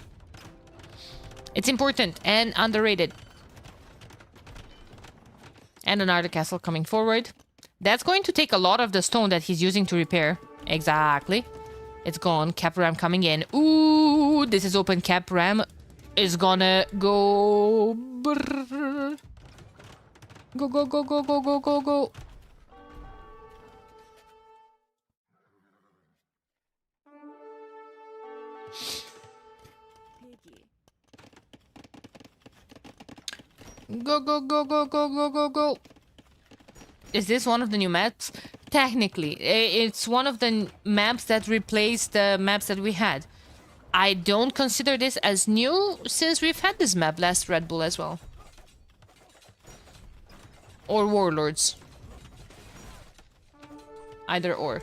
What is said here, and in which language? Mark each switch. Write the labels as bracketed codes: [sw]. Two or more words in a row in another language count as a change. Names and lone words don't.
[en] It's important and underrated. And another castle coming forward. That's going to take a lot of the stone that he's using to repair. Exactly. It's gone. Cap ram coming in. Ooh, this is open. Cap ram is gonna go. Brrr. Go, go, go, go, go, go, go, go. Go, go, go, go, go, go, go, go. Is this one of the new maps? Technically, it's one of the maps that replaced the maps that we had. I don't consider this as new since we've had this map last Red Bull as well. Or Warlords. Either or.